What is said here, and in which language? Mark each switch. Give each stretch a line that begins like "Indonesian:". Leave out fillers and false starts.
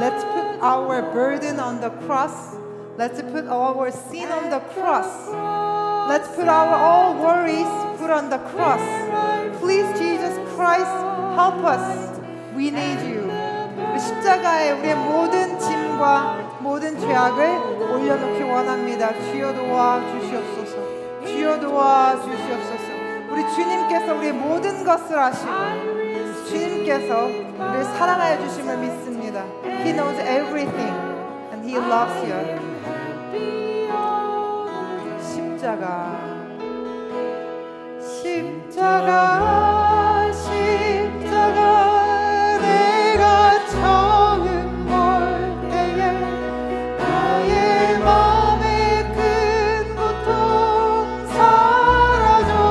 English: Let's put our burden on the cross. Let's put our sin on the cross. Let's put our all worries put on the cross. Please Jesus Christ, help us. We need you.
Korean: 우리 십자가에 우리의 모든 짐과 모든 죄악을 올려놓기 원합니다. 주여 도와 주시옵소서. 주여 도와 주시옵소서. 우리 주님께서 우리의 모든 것을 아시고 주님께서 우리를 사랑하여 주심을 믿습니다.
English: He knows everything and He loves you.
Korean: 십자가 십자가 십자가 내가 처음 볼 때에 나의 마음의 큰 고통 사라져.